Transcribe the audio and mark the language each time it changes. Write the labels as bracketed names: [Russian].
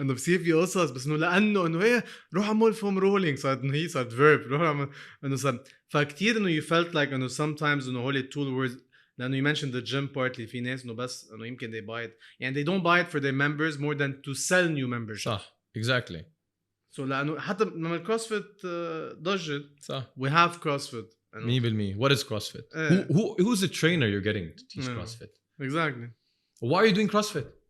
[Arabic] انه بصير في قصص بس لانه هي روح اعمل فوم رولينج صارت هي صارت فيرب روح اعمل صار فكتير [English] you felt like sometimes هول tool words لانه you mentioned the gym partly [Arabic] في ناس بس يمكن [English] they buy it and they don't buy it for their members more than to sell new members. [Arabic] صح. [English] Exactly. [Arabic] So لانه حتى لما الكروسفيت ضجت صح. [English] we have CrossFit. 100%. What is CrossFit? Who's the trainer you're getting to teach CrossFit? Exactly. Why are you doing CrossFit?